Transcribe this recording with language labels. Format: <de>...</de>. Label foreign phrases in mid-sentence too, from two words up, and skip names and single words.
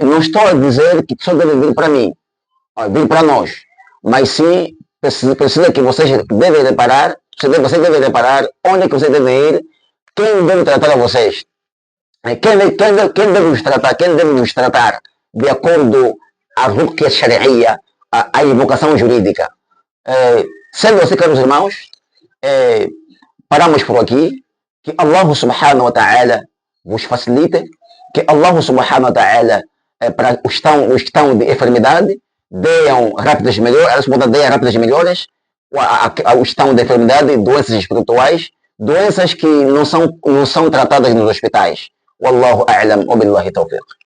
<pt>Não estou a dizer que só devem vir para mim, vir para nós, mas sim precisa que vocês devem reparar, você deve reparar onde é que vocês devem ir, quem deve tratar a vocês, quem deve nos tratar de acordo a</pt> <ar>رقية شرعية,</ar> <pt>a invocação jurídica. Sendo assim, caros irmãos, paramos por aqui. Que</pt> <ar>الله سبحانه وتعالى</ar> <pt>vos facilite, que</pt> <ar>الله سبحانه وتعالى</ar> <pt>para os que estão de enfermidade deem rápidas melhoras, os que estão de enfermidade, doenças espirituais, doenças que não são tratadas nos hospitais.</pt> <ar>والله أعلم وبالله التوفيق.</ar>